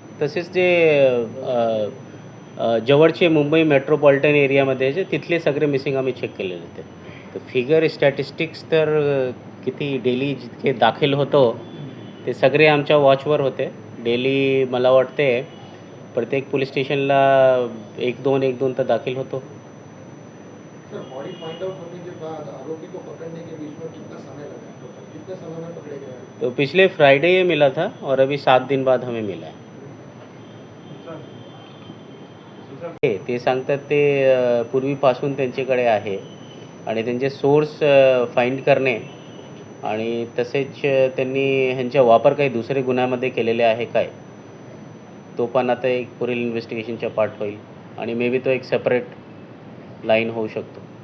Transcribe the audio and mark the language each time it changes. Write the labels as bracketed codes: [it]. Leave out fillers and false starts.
[mr] तसेच जे जवळचे मुंबई मेट्रोपॉलिटन एरियामध्ये जे तिथले सगळे मिसिंग आम्ही चेक केलेले होते. तर फिगर स्टॅटिस्टिक्स तर किती डेली जितके दाखल होतो ते सगळे आमच्या वॉचवर होते. डेली मला वाटते प्रत्येक पोलीस स्टेशनला 1-2 तर दाखल होतो. [hi] सर, बॉडी फाइंड आउट होने के बाद आरोपी को पकड़ने के बीच में कितना समय लगा? टोटल कितने समय में पकड़े गए? तो पिछले फ्राइडे ये मिला था और अभी 7 दिन बाद हमें मिला है. [mr] ते सांगतात ते पूर्वीपासून त्यांच्याकडे आहे आणि त्यांचे सोर्स फाइंड करणे आणि तसेच त्यांनी ह्यांचा वापर काही दुसरे गुन्ह्यामध्ये केलेले आहे काय, तो पण आता एक पुढील इन्व्हेस्टिगेशनच्या पार्ट होईल आणि मे बी तो एक सेपरेट लाईन होऊ शकतो.